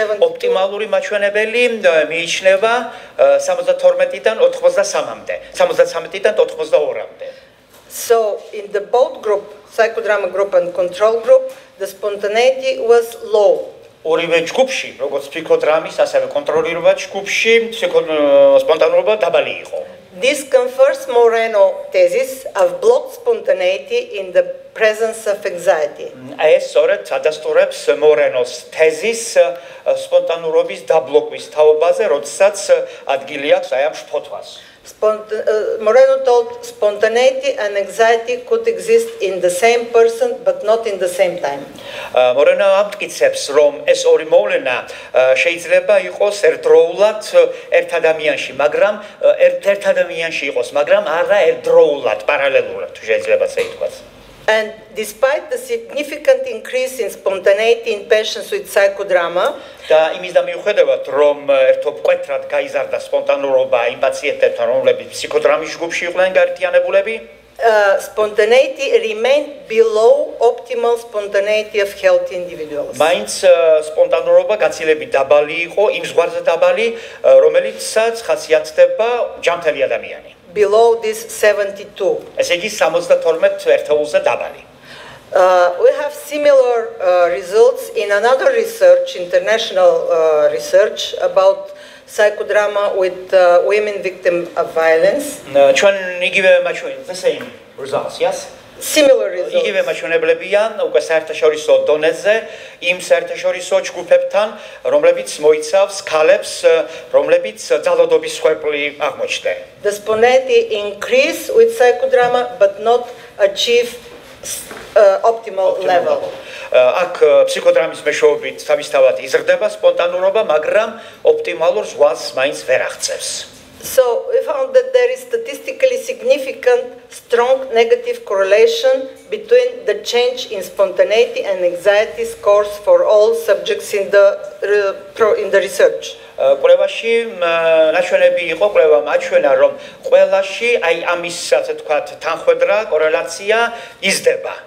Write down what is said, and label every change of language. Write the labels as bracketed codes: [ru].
[ka] Optimალური მაჩვენებელი მიიჩნევა 72-დან 83-მდე, 73-დან 82-მდე. [en] So in the both group, psychodrama group and control group, the spontaneity was low. [ka] ორივე ჯგუფში, როგორც ფსიქოდრამის, ასევე კონტროლირებად ჯგუფში, სპონტანურობა დაბალი იყო. [en] This confirms Moreno thesis of blocked spontaneity in the presence of anxiety. [ka] ეს სწორედ ადასტურებს მორენოს თეზის სპონტანურობის დაბლოკვის თაობაზე, როდესაც ადგილი აქვს აი ამ შფოთვას. [en] Moreno told spontaneity and anxiety could exist in the same person but not in the same time. [ka] Moreno ამტკიცებს, რომ ეს ორი მოვლენა შეიძლება იყოს ერთდროულად ერთ ადამიანში, მაგრამ ერთ ადამიანში იყოს, მაგრამ არა ერთდროულად, პარალელურად, შეიძლება ასე ითქვას. [en] And despite the significant increase in spontaneity in patients with psychodrama, [ka] და იმის და მიუხედავად, რომ ერთობ მკვეთრად გაიზარდა სპონტანურობა იმ პაციენტებთან, რომლებიც ფსიქოდრამის ჯგუფში იყვნენ გაერთიანებულები, [en] spontaneity remained below optimal spontaneity of healthy individuals. [ka] მაინც სპონტანურობა გაცილებით დაბალი იყო, იმ ზღვარზე დაბალი, რომელიცაც ხასიათდება ჯანმრთელი ადამიანი. [en] Below this 72. [ka] ესე იგი 72 ერთეულზე დაბალი. [en] We have similar results in another research, international research about psychodrama with women victims of violence. [ka] ჩვენ იგივე მაჩვენებელია, [en] the same results, yes? Similar results. [ka] იგივე მაჩვენებლებია უკვე საერთაშორისო დონეზე იმ საერთაშორისო ჯგუფებთან, რომლებიც მოიცავს ქალებს, რომლებიც ძალადობის მსხვერპლი აღმოჩნდნენ. [en] The spontaneity increase with psychodrama but not achieve optimal level. [ka] აქ ფსიქოდრამის მეშვეობით თავისთავად იზრდება სპონტანურობა, მაგრამ ოპტიმალურ ზღვას მაინც ვერ აღწევს. [en] So we found that there is statistically significant strong negative correlation between the change in spontaneity and anxiety scores for all subjects in the research. [ka] კვლევაში ნაჩვენები იყო, კვლევა მაჩვენა, რომ ყველაში აი ამის ასე ვთქვათ თანხვედრა, კორელაცია იზრდება.